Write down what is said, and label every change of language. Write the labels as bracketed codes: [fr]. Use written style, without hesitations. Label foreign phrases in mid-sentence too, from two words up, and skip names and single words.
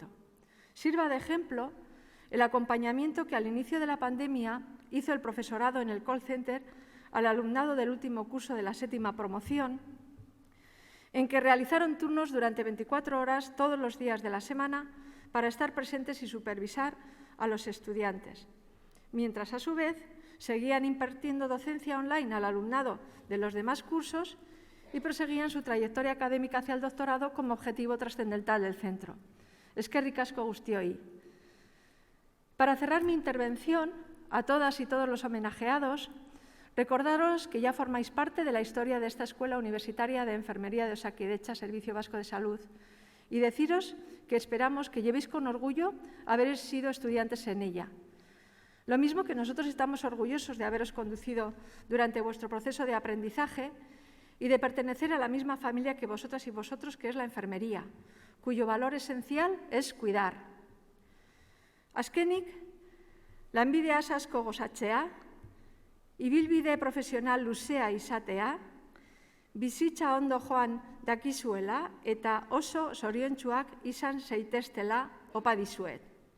[es] Sirva de ejemplo el acompañamiento que al inicio de la pandemia hizo el profesorado en el [en] call center [es] al alumnado del último curso de la 7ª promoción, en que realizaron turnos durante 24 horas todos los días de la semana para estar presentes y supervisar a los estudiantes, mientras a su vez seguían impartiendo docencia online al alumnado de los demás cursos y proseguían su trayectoria académica hacia el doctorado como objetivo trascendental del centro. [eu] Eskerrik asko guztioi. [es] Para cerrar mi intervención, a todas y todos los homenajeados, recordaros que ya formáis parte de la historia de esta Escuela Universitaria de Enfermería de Osakidetza, Servicio Vasco de Salud, y deciros que esperamos que llevéis con orgullo haber sido estudiantes en ella. Lo mismo que nosotros estamos orgullosos de haberos conducido durante vuestro proceso de aprendizaje y de pertenecer a la misma familia que vosotras y vosotros, que es la enfermería, cuyo valor esencial es cuidar. [eu] Azkenik, lanbideaz asko gozatzea, ibilbide profesional luzea izatea, bizitza ondo joan dakizuela eta oso zoriontsuak izan zaiteztela opa dizuet.